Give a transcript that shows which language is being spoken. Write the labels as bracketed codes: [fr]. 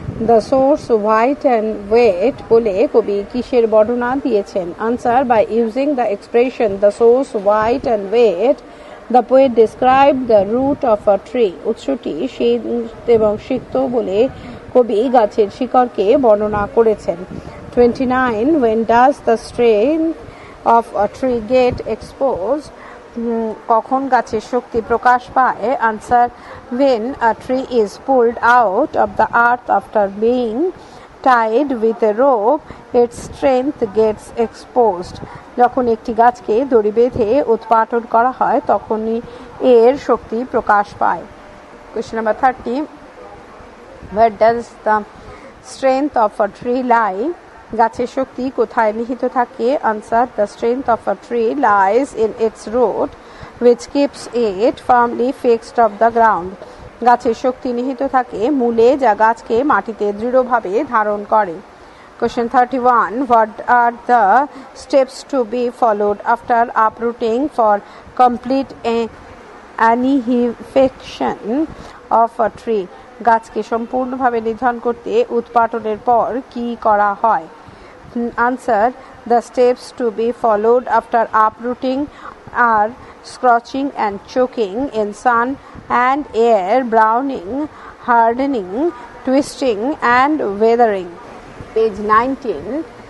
[bn] The source white and wet বলে কবি কিসের বর্ণনা দিয়েছেন? [en] Answer: by using the expression the source white and wet, the poet described the root of a tree. [bn] উৎসটি শীত এবং সিক্ত বলে কবি গাছের শিকড়কে বর্ণনা করেছেন। [en] 29. When does the strength of a tree get exposed? [bn] কখন গাছের শক্তি প্রকাশ পায়? [en] Answer: when a tree is pulled out of the earth after being tied with a rope, its strength gets exposed. [bn] যখন একটি গাছকে দড়ি বেঁধে উৎপাটন করা হয় তখনই এর শক্তি প্রকাশ পায়। [en] Question number 30. Where does the strength of a tree lie? [bn] গাছের শক্তি কোথায় নিহিত থাকে? [en] Answer: the strength of a tree lies in its root, which keeps it firmly fixed off the ground. [bn] গাছের শক্তি নিহিত থাকে মূলে, যা গাছকে মাটিতে দৃঢ়ভাবে ধারণ করে। [en] Question 31. What are the steps to be followed after uprooting for complete annihilation of a tree? [bn] গাছকে সম্পূর্ণভাবে নিধন করতে উৎপাটনের পর কি করা হয়? [en] Answer: the steps to be followed after uprooting are scorching and choking in sun and air, browning, hardening, twisting and weathering. Page 19.